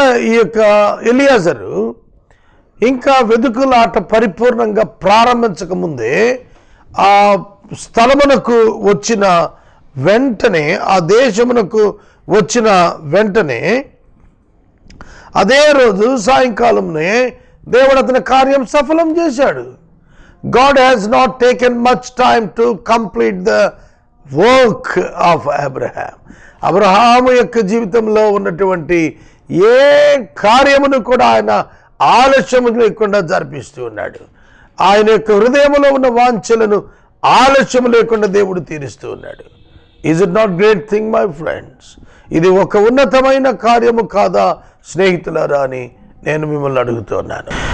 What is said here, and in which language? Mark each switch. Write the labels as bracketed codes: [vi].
[te] ఈ యొక్క ఎలియాజరు ఇంకా వెదుకులాట పరిపూర్ణంగా ప్రారంభించకముందే ఆ స్థలమునకు వచ్చిన వెంటనే, ఆ దేశమునకు వచ్చిన వెంటనే అదే రోజు సాయంకాలంనే దేవుడు అతని కార్యం సఫలం చేశాడు. [en] God has not taken much time to complete the work of Abraham. [te] Abraham యొక్క జీవితంలో ఉన్నటువంటి ఏ కార్యమును కూడా ఆయన ఆలస్యము లేకుండా జరిపిస్తూ ఉన్నాడు. ఆయన యొక్క హృదయంలో ఉన్న వాంఛలను ఆలస్యం లేకుండా దేవుడు తీరుస్తూ ఉన్నాడు. [en] Is it not great thing my friends? [te] ఇది ఒక ఉన్నతమైన కార్యము కాదా స్నేహితులారా అని నేను మిమ్మల్ని అడుగుతున్నాను.